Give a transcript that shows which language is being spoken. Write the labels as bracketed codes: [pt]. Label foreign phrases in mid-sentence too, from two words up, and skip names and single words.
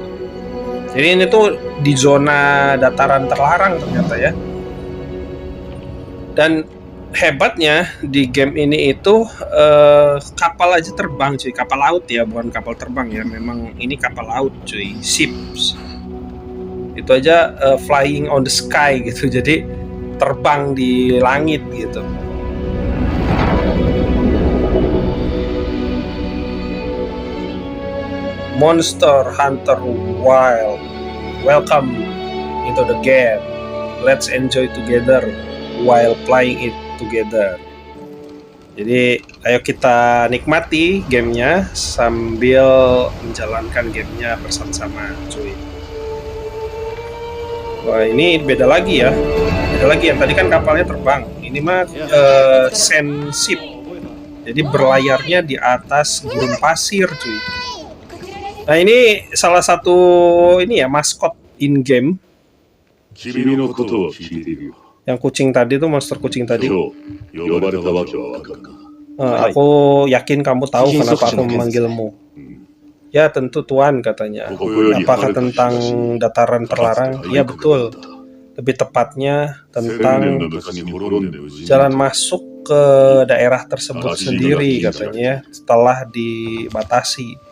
[id] Jadi ini tuh di zona dataran terlarang ternyata ya. Dan hebatnya di game ini itu kapal aja terbang, cuy. Kapal laut ya, bukan kapal terbang ya. Memang ini kapal laut, cuy. [en] Ships. [id] Itu aja [en] flying on the sky gitu. [id] Jadi terbang di langit gitu. Monster Hunter Wild. [en] Welcome into the game. Let's enjoy together while playing it together. [id] Jadi ayo kita nikmati gamenya sambil menjalankan gamenya bersama-sama, cuy. Wah, ini beda lagi ya. Beda lagi, yang tadi kan kapalnya terbang. Ini mah [en] sand ship. [id] Jadi berlayarnya di atas gurun pasir, cuy. Nah, ini salah satu ini ya maskot [en] in game. [id] Yang kucing tadi tuh, monster kucing tadi. [ja] 今日呼ばれたわけはわかるか。 [id] Aku yakin kamu tahu kenapa aku memanggilmu. Ya tentu Tuan, katanya. Apakah tentang dataran terlarang? Ya betul. Lebih tepatnya tentang jalan masuk ke daerah tersebut sendiri, katanya, setelah dibatasi.